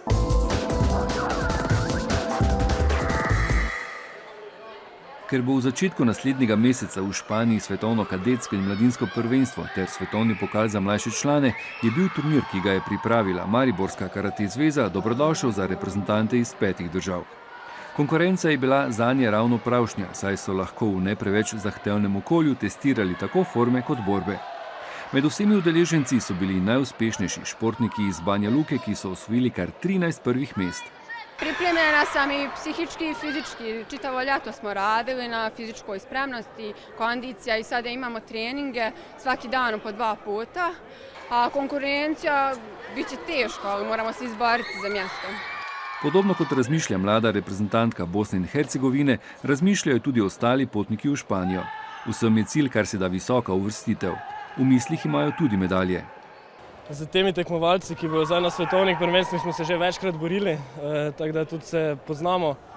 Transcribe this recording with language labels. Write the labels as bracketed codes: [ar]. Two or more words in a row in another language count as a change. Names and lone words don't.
[sl] Ker bo v začetku naslednjega meseca v Španiji svetovno kadetsko in mladinsko prvenstvo ter svetovni pokal za mlajše člane, je bil turnir, ki ga je pripravila Mariborska karate zveza, dobrodošel za reprezentante iz 5 držav. Konkurenca je bila zanje ravno pravšnja, saj so lahko v ne preveč zahtevnem okolju testirali tako forme kot borbe. Med vsemi udeleženci so bili najuspešnejši športniki iz Banja Luke, ki so osvojili kar 13 prvih mest. [bs] Pripremljena sam i psihički i fizički. Čitavo ljato smo radili na fizičkoj spremnosti, kondicija i sada imamo treninge svaki dan po 2 puta. A konkurencija bit će teško, ali moramo se izboriti za mjesto. [sl] Podobno kot razmišlja mlada reprezentantka Bosne in Hercegovine, razmišljajo tudi ostali potniki v Španijo. Vsem je cilj, kar se da visoka uvrstitev. V mislih imajo tudi medalje. Z temi tekmovalci, ki bodo zdaj na svetovnih prvenstvih, smo se že večkrat borili, tako da tudi se poznamo.